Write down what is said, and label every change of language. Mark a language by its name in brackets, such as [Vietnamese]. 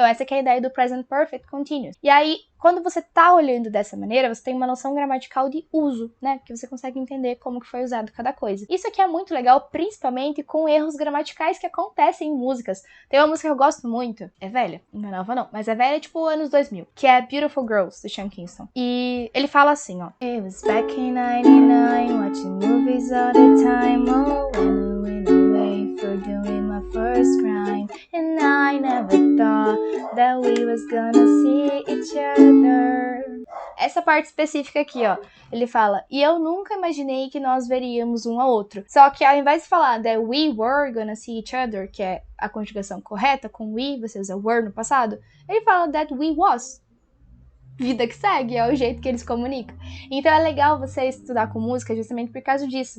[Portuguese] Então essa que é a ideia do present perfect continuous. E aí, quando você tá olhando dessa maneira, você tem uma noção gramatical de uso, né? Porque você consegue entender como que foi usado cada coisa. Isso aqui é muito legal, principalmente com erros gramaticais que acontecem em músicas. Tem uma música que eu gosto muito, é velha, não é nova não, mas é velha tipo anos 2000, que é Beautiful Girls, do Sean Kingston. E ele fala assim, ó, [English] It was back in 99, watching movies all the time, oh, when I went away for doing my first crime, and I never thought that we was gonna see each other. [Portuguese] Essa parte específica aqui, ó, ele fala, e eu nunca imaginei que nós veríamos um ao outro. Só que ao invés de falar [English] that we were gonna see each other, [Portuguese] que é a conjugação correta, com we, você usa were no passado, ele fala [English] that we was. [Portuguese] Vida que segue, é o jeito que eles comunicam. Então é legal você estudar com música justamente por causa disso.